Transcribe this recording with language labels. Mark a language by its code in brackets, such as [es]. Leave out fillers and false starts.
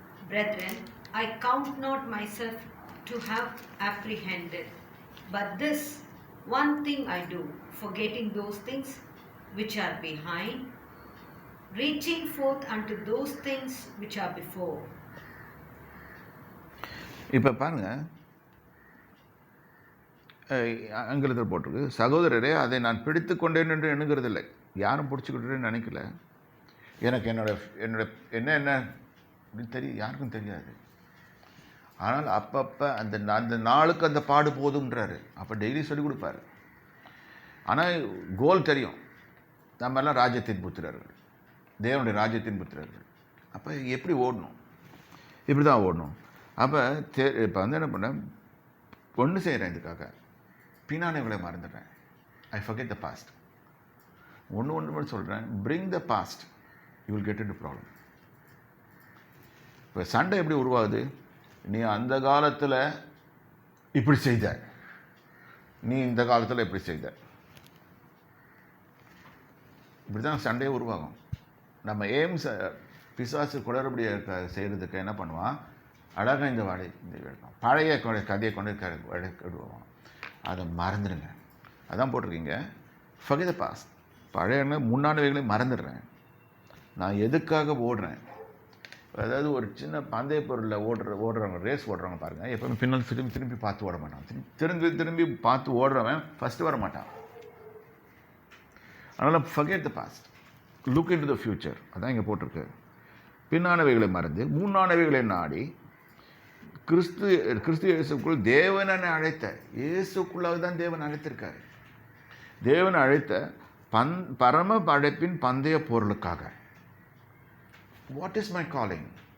[en] Brethren, I count not myself to have apprehended, but this one thing I do, forgetting those things which are behind, reaching forth unto those things which are before. [ta] இப்போ பாருங்க, ஆங்கிலத்தில் போட்டிருக்கு, சகோதரரே, அதை நான் பிடித்து கொண்டேன் என்று எண்ணுகிறதில்லை. யாரும் பிடிச்சிக்கிட்டேன்னு நினைக்கல. எனக்கு என்னோட என்ன அப்படின்னு தெரியும், யாருக்கும் தெரியாது. ஆனால் அப்பப்போ அந்த நாளுக்கு அந்த பாடு போதும்ன்றாரு. அப்போ டெய்லி சொல்லிக் கொடுப்பாரு. ஆனால் கோல் தெரியும், நம்ம எல்லாம் ராஜ்யத்தின் புத்திரர்கள், தேவனுடைய ராஜ்யத்தின் புத்திரர்கள். அப்போ எப்படி ஓடணும், இப்படி தான் ஓடணும். அப்போ இப்போ என்ன பண்ணேன், ஒன்று செய்கிறேன், இதுக்காக பின்னானவங்களை மறந்துடுறேன். [en] I forget the past. [ta] ஒன்று மட்டும் சொல்கிறேன், [en] bring the past, you will get into problem. [ta] இப்போ சண்டை எப்படி உருவாகுது? நீ அந்த காலத்தில் இப்படி செய்த, நீ இந்த காலத்தில் இப்படி செய்த. இப்படி தான் சண்டையே உருவாகும். நம்ம எய்ம்ஸ் பிசாசு குளறுபடியாக செய்கிறதுக்கு என்ன பண்ணுவான், அழகாக இந்த வாடகை எடுப்பான், பழைய கதையை கொண்டு விடுவான். அதை மறந்துடுங்க. அதான் போட்டிருக்கீங்க, [en] forget the past. [ta] பழைய முன்னாடிகளை மறந்துடுறேன். நான் எதுக்காக ஓடுறேன். அதாவது ஒரு சின்ன பந்தய பொருளில் ஓடுறவங்க, ரேஸ் ஓடுறவங்க பாருங்கள், எப்போவுமே பின்னால் திரும்பி பார்த்து ஓட மாட்டான். திரும்பி பார்த்து ஓடுறவன் ஃபஸ்ட்டு வர மாட்டான். அதனால் [en] forget the past, look into the future. [ta] அதான் இங்கே போட்டிருக்கு. பின்னானவைகளை மறந்து முன்னானவைகளை நாடி கிறிஸ்து இயேசுக்குள் தேவனை அழைத்த, இயேசுக்குள்ளாக தான் தேவன் அழைத்திருக்காரு. தேவன் அழைத்த பரம அழைப்பின் பந்தய பொருளுக்காக. [en] What is my calling?